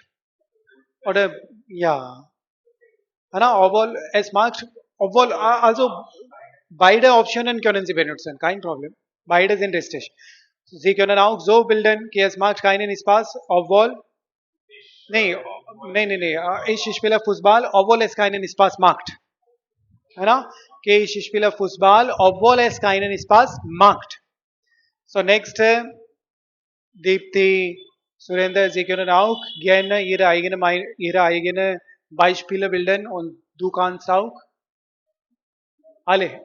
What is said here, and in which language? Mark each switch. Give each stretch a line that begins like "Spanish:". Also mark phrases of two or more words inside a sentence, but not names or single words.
German: Oder ja, obwohl es macht, obwohl, also beide Optionen können Sie benutzen, kein Problem. Beide sind richtig. Sie können auch so bilden, कि es macht keinen Spaß, obwohl, nee, nee, ich spiele Fußball, obwohl es keinen Spaß macht.
Hindi: है ना कि
German: ich spiele Fußball, obwohl es keinen Spaß macht.
English: So next,
German: Deepthi, Surender, Sie können auch gerne Ihre eigene Beispiele bilden und du kannst auch alle.